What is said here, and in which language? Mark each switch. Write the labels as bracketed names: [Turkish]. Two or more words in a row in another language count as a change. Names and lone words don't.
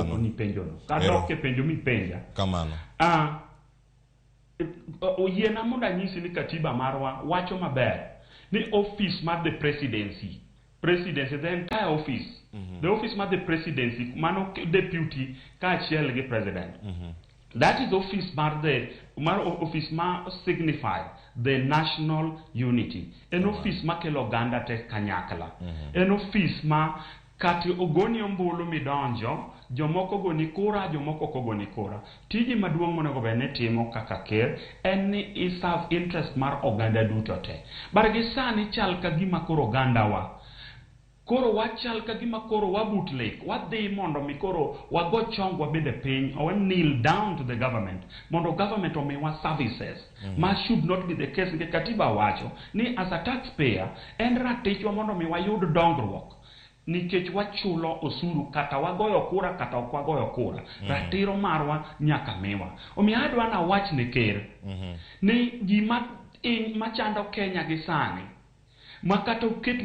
[Luo (Kenya and Tanzania)] ni penjo no kadok e penjo mi penja kamano oyiena mondo anyisi ni katiba marwa wacho maber ni office mar [English] the presidency the entire office the office [Luo (Kenya and Tanzania)] mar [English] the presidency [Luo (Kenya and Tanzania)] mano deputy kaachiel gi president [English] that is office office [Luo (Kenya and Tanzania)] ma [English] signify the national unity [Luo (Kenya and Tanzania)] en office ma kelo oganda te kanyakla en office ma kati ogoni ombulu midonjo jomoko goni kura jomoko ok ogoni kura tiji maduong' monego bed ni timo kaka ker en ni iserve interest mar oganda duto te bargi sani chal ka gima koro oganda wa koro wachal ka gima koro wabut lek wadhi mondo mi koro wago chong wabede piny [English] or kneel down to the government [Luo (Kenya and Tanzania)] mondo government omiwa services ma [English] should not be the case [Luo (Kenya and Tanzania)] nikech katiba wacho ni [English] as a taxpayer [Luo (Kenya and Tanzania)] en ratichwa mondo mi wayud dongruok nikech wachulo osuru kata wagoyo kura kata ok wagoyo kura ratiro marwa nyaka miwa omiyo adwa na wach ne ker ni gima machando Kenya gi sani ma kata oket